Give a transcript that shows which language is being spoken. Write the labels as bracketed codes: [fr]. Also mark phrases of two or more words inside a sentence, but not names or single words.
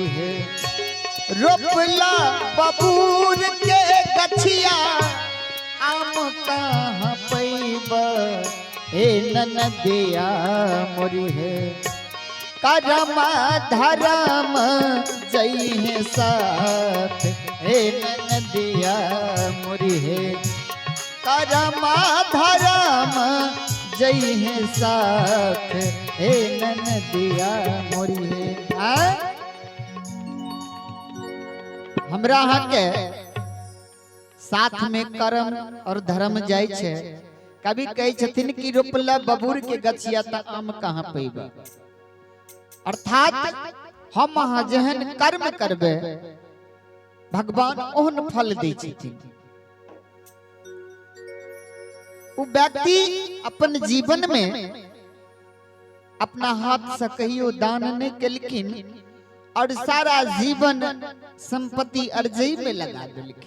[mai] है रोपला बबूर के गछिया आम कहाँ पैब हे ननदिया मोरी है करम धरम जई है साथ हे ननदिया मोरी है करम धरम जई है साथ हे ननदिया मोरी है। हमरा यहाँ के साथ में कर्म और धर्म जाय छे कभी कहे छथिन कि रोपला बबूर के गछिया त आम कहाँ पैबा अर्थात हम अहाँ जहन कर्म करबे भगवान ओहन फल दै छथिन। वो व्यक्ति अपन जीवन में अपना हाथ से कहियो दान नहीं केलखिन और सारा जीवन संपत्ति अर्जई में लगा देलखिन।